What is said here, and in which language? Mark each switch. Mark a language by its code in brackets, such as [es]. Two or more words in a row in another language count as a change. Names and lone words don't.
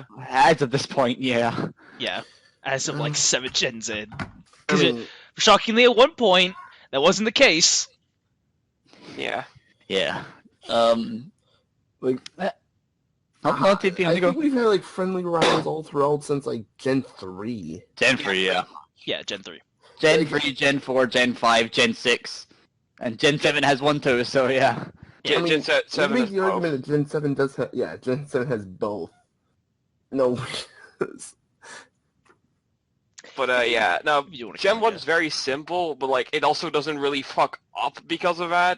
[en] As of this point, yeah. Yeah. As of like 7 gens in. I 'Cause mean, shockingly, at one point, that wasn't the case. Yeah. Yeah. like, No, TP, I go. think we've had like friendly rivals all throughout since like Gen 3. Gen 3, yeah. Yeah, Gen 3. Gen 3, Gen 4, Gen 5, Gen 6. And Gen 7 has one too, so yeah. Gen, I mean, Gen se- You 7 make is the both. argument that Gen 7 does have, yeah, Gen 7 has both. No. But yeah, no, If you wanna Gen count 1 it. is very simple, but like it also doesn't really fuck up because of that.